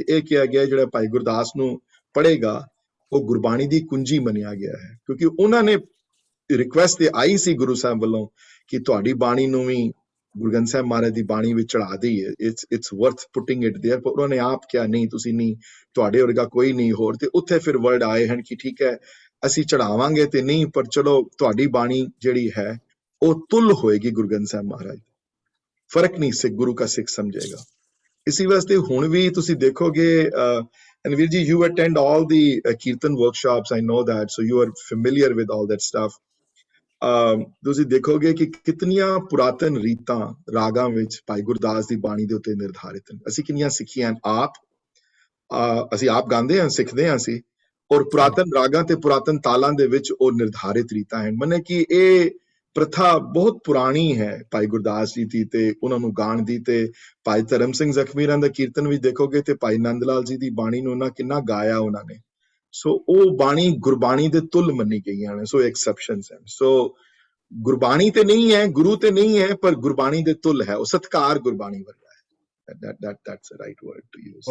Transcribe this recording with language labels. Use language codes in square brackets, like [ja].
[pa] ਤੇ ਇਹ ਕਿਹਾ ਗਿਆ ਜਿਹੜਾ ਭਾਈ ਗੁਰਦਾਸ ਨੂੰ ਪੜ੍ਹੇਗਾ ਉਹ ਗੁਰਬਾਣੀ ਦੀ ਕੁੰਜੀ ਮੰਨਿਆ ਗਿਆ ਹੈ, ਕਿਉਂਕਿ ਉਹਨਾਂ ਨੇ ਰਿਕੁਐਸਟ ਤੇ ਆਈ ਸੀ ਗੁਰੂ ਸਾਹਿਬ ਵੱਲੋਂ ਕਿ ਤੁਹਾਡੀ ਬਾਣੀ ਨੂੰ ਵੀ ਗੁਰੂ ਗ੍ਰੰਥ ਸਾਹਿਬ ਮਹਾਰਾਜ ਦੀ ਬਾਣੀ ਵਿੱਚ ਚੜਾ ਦਈਏ, [en] It's worth putting it there. [pa] ਪਰ ਉਹਨਾਂ ਨੇ ਆਪ ਕਿਹਾ ਨਹੀਂ, ਤੁਸੀਂ ਨਹੀਂ, ਤੁਹਾਡੇ ਵਰਗਾ ਕੋਈ ਨਹੀਂ ਹੋਰ। ਤੇ ਉੱਥੇ ਫਿਰ ਵਰਡ ਆਏ ਹਨ ਕਿ ਠੀਕ ਹੈ ਅਸੀਂ ਚੜਾਵਾਂਗੇ ਤੇ ਨਹੀਂ, ਪਰ ਚਲੋ ਤੁਹਾਡੀ ਬਾਣੀ ਜਿਹੜੀ ਹੈ ਉਹ ਤੁਲ ਹੋਏਗੀ ਗੁਰੂ ਗ੍ਰੰਥ ਸਾਹਿਬ ਮਹਾਰਾਜ। ਫਰਕ ਨਹੀਂ ਸਿੱਖ ਗੁਰੂ ਕਾ ਸਿੱਖ ਸਮਝੇਗਾ। ਇਸੇ ਵਾਸਤੇ ਹੁਣ ਵੀ ਤੁਸੀਂ ਦੇਖੋਗੇ, ਵੀਰ ਜੀ [en] you attend all the kirtan workshops, I know that, so you are familiar with all that stuff. [pa] ਤੁਸੀਂ ਦੇਖੋਗੇ ਕਿ ਕਿਤਨੀਆਂ ਪੁਰਾਤਨ ਰੀਤਾਂ ਰਾਗਾਂ ਵਿੱਚ ਭਾਈ ਗੁਰਦਾਸ ਦੀ ਬਾਣੀ ਦੇ ਉੱਤੇ ਨਿਰਧਾਰਿਤ ਹਨ। ਅਸੀਂ ਕਿੰਨੀਆਂ ਸਿੱਖੀਆਂ ਆਪ, ਅਸੀਂ ਆਪ ਗਾਉਂਦੇ ਹਾਂ, ਸਿੱਖਦੇ ਹਾਂ ਅਸੀਂ, ਔਰ ਪੁਰਾਤਨ ਰਾਗਾਂ ਤੇ ਪੁਰਾਤਨ ਤਾਲਾਂ ਦੇ ਵਿੱਚ ਉਹ ਨਿਰਧਾਰਿਤ ਰੀਤਾਂ ਹਨ। ਮਨੇ ਕਿ ਇਹ ਪ੍ਰਥਾ ਬਹੁਤ ਪੁਰਾਣੀ ਹੈ ਭਾਈ ਗੁਰਦਾਸ ਜੀ ਦੀ ਤੇ ਉਹਨਾਂ ਨੂੰ ਗਾਣ ਦੀ, ਤੇ ਭਾਈ ਧਰਮ ਸਿੰਘ ਜ਼ਖਮੀਰਾਂ ਦਾ ਕੀਰਤਨ ਵੀ ਦੇਖੋਗੇ ਤੇ ਭਾਈ ਨੰਦ ਲਾਲ ਜੀ ਦੀ ਬਾਣੀ ਨੂੰ ਉਹਨਾਂ ਕਿੰਨਾ ਗਾਇਆ ਉਹਨਾਂ ਨੇ। ਸੋ ਉਹ ਬਾਣੀ ਗੁਰਬਾਣੀ ਦੇ ਤੁਲ ਮੰਨੀ ਗਈਆਂ ਨੇ, ਸੋ ਐਕਸੈਪਸ਼ਨਸ ਹਨ। ਸੋ ਗੁਰਬਾਣੀ ਤੇ ਨਹੀਂ ਹੈ, ਗੁਰੂ ਤੇ ਨਹੀਂ ਹੈ, ਪਰ ਗੁਰਬਾਣੀ ਦੇ ਤੁਲ ਹੈ, ਉਹ ਸਤਕਾਰ ਗੁਰਬਾਣੀ ਵਰਗਾ ਹੈ। [en] That's the right word to use.